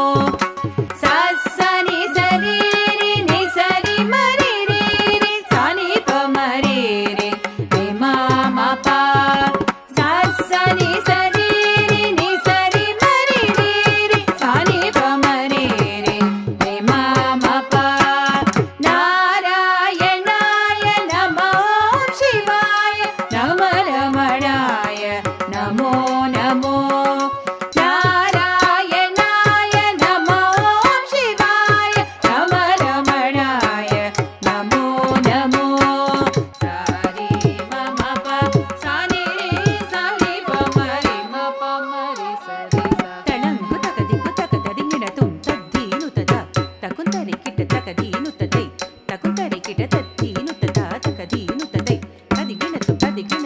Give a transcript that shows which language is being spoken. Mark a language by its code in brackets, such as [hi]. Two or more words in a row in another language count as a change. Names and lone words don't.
[sa] ಸನಿ ಸರಿ ರಿ ನಿ ಸರಿ ಮರಿ ರಿ ರಿ ಸನಿ ಪ ಮರಿ ರಿ ರಿ ಮಾ ಮ ಪ ಸನಿ ಸರಿ ರಿ ನಿ ಸರಿ ಮರಿ ರಿ ರಿ ಸನಿ ಪ ಮರಿ ರಿ ರಿ ಮಾ ಮ ಪ ನಾರಾಯಣಾಯ ನಮೋ ಶಿವಾಯ ನಮ ರಮಣಾಯ ನಮೋ ನಮೋ ನಾರಾಯಣಾಯ ನಮೋ ಶಿವಾಯ ನಮ ರಮಣಾಯ ನಮೋ ನಮೋ ಸಾರಿ ಮಮ ಪ ಸಾನಿ ರೇ ಸಾನಿ ಪ ಮರಿ ಮ ಪ ಮರಿ ಸರಿ ಸ ತಳಂಗು ತಕದಿಕ್ಕು ತಕದರಿಂಗಿಣ ತುಂ ತದ್ದೀನು ತದ ತಕುಂತರಿ ಕಿಟ ತಕದೀನು ತದೈ ತಕುಂತರಿ ಕಿಟ ತದ್ದೀನು ತದ ತಕದೀನು ತದೈ ತದಿಗಿಣ ತು ತದಿಗಿಣ